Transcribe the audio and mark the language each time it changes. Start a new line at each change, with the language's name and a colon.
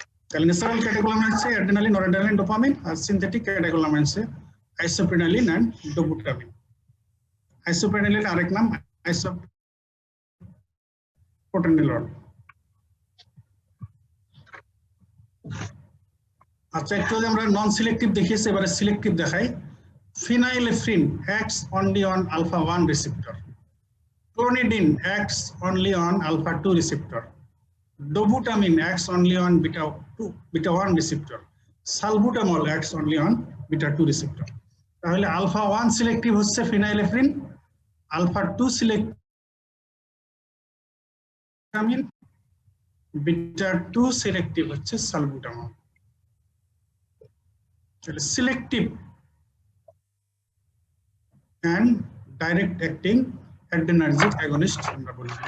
Bangla: তাহলে natural ক্যাটেকোলামাইন্সে adrenaline, noradrenaline, dopamine, আর synthetic ক্যাটেকোলামাইন্সে আইসোপ্রেনালিন and ডোবুটামিন। আইসোপ্রেনালিন আরেক নাম আইসোপ্রোটেনলিন। আচ্ছা, একটু আমরা নন সিলেক্টিভ দেখিয়েছি, এবারে সিলেক্টিভ দেখাই।
English: Phenylephrine acts only on alpha 1 receptor. Clonidine acts only on alpha 2 receptor. Dobutamine acts only on beta 1 receptor. Salbutamol acts only on beta 2 receptor.
Bangla: তাহলে alpha 1 selective হচ্ছে ফিনাইলেফ্রিন, alpha 2 সিলেক্টিভ beta 2 সিলেক্টিভ হচ্ছে salbutamol. তাহলে selective and direct acting adrenergic agonist আমরা বলি।